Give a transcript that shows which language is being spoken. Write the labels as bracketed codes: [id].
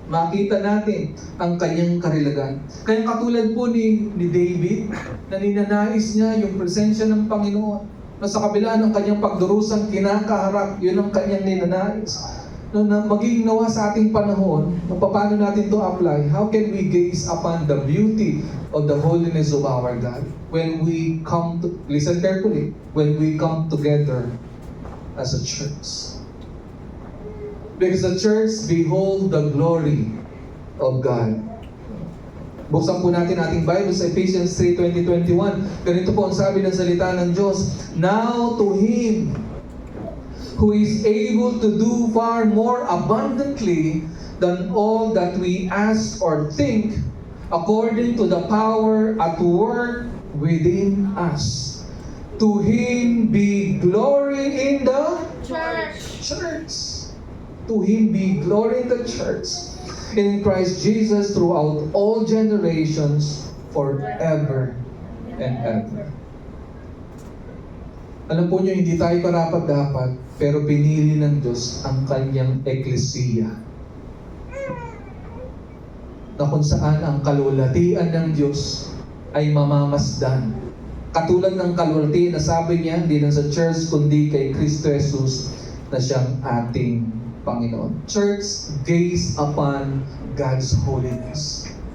[tl] Makita natin ang kanyang karilagan. Kaya katulad po ni David, na ninanais niya yung presensya ng Panginoon. Na sa kabila ng kanyang pagdurusang kinakaharap, yun ang kanyang ninanais. Na maging nawa sa ating panahon, paano natin to apply? [en] How can we gaze upon the beauty of the holiness of our God when we come to, listen carefully, when we come together as a church? Because the church behold the glory of God. [tl] Buksan po natin ating Bible sa Ephesians 3:20-21. Ganito po ang sabi ng salita ng Diyos. [en] Now to Him who is able to do far more abundantly than all that we ask or think, according to the power at work within us. To Him be glory in the church. To Him be glory in the church, in Christ Jesus throughout all generations, forever and ever. [tl] Alam po nyo, hindi tayo karapat-dapat, pero pinili ng Diyos ang kanyang eklesiya. Na kung saan ang kalulatian ng Diyos ay mamamasdan. Katulad ng kalulati na sabi niya, hindi lang sa church, kundi kay Kristo Jesus na siyang ating Panginoon. [en] Church, gaze upon God's holiness.